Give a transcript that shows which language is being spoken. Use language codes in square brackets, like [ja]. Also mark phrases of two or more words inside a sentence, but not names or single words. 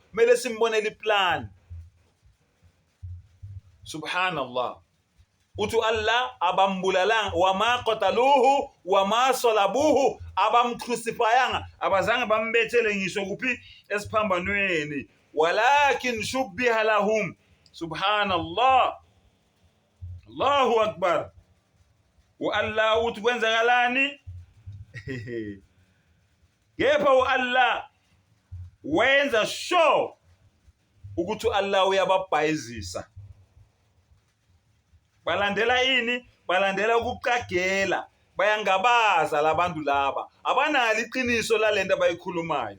[zu] Mele simbonele iplan. Subhanallah. Uthi Allah abambulalanga, [ar] وما قتلوه وما صلبوه, [zu] abamcrucifyanga, abazange bambethele ngisho kuphi esiphambanweni, [ar] ولكن شبه لهم. سبحان الله. الله أكبر. [zu] uAllah uthi kwenzakalani? Kepha uAllah wenza sure ukuthi uAllah uyababhayizisa. balandela ini? Balandela ukuqagela, bayangabaza labantu laba, abanalo iqiniso lalento abayikhulumayo.